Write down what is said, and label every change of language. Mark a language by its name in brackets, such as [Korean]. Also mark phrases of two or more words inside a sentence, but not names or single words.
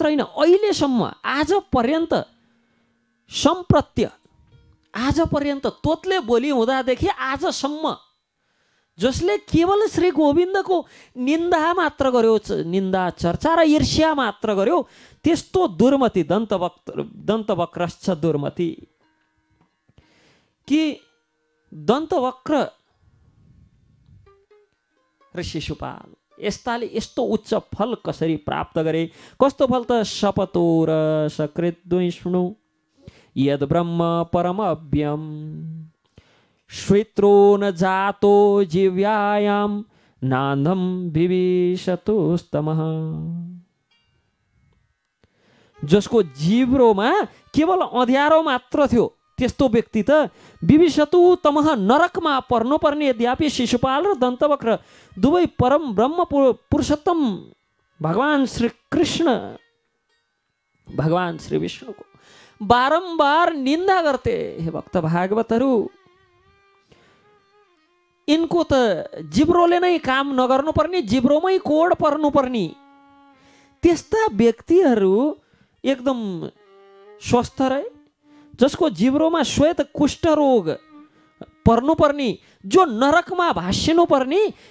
[Nepali] होइन, अहिलेसम्म, आज पर्यन्त, सम्प्रत्य, आज पर्यन्त तोतले बोली हुँदादेखि आजसम्म जसले केवल श्री गोविन्दको निन्दा मात्र गर्यो, निन्दा चर्चा र ईर्ष्या मात्र गर्यो, त्यस्तो दुर्मति, [Sanskrit] दन्तवक्रश्च दुर्मति, [Nepali] कि दन्तवक्र र शिशुपाल यस्ताले यस्तो उच्च फल कसरी प्राप्त गरे? कस्तो फल त? [Sanskrit] शपतो र सकृत द्विष्णु यद ब्रह्म परम अव्यम श्वेत्रो न जातो जीव्यायाम नान्दम विविशतुस्तमः, [Nepali] जसको जिब्रोमा केवल अँध्यारो मात्र थियो, त्यस्तो व्यक्ति त [Sanskrit] विविशतु तमः, [Nepali] नरकमा पर्नुपर्ने। यद्यपि शिशुपाल र दन्तवक्र दुवै परम ब्रह्म पुरुषोत्तम भगवान श्री कृष्ण, भगवान श्री विष्णुको बारंबार निन्दा गर्थे। हे भक्त भागवतहरू, इनको त जिब्रोले नै काम नगर्नु पर्ने, जिब्रोमै कोड पर्नु पर्ने, त्यस्ता व्यक्तिहरू एकदम स्वस्थ रहे, जसको जिब्रोमा श्वेत कुष्ठ रोग पर्नुपर्ने, जो नरकमा भासिनु पर्ने,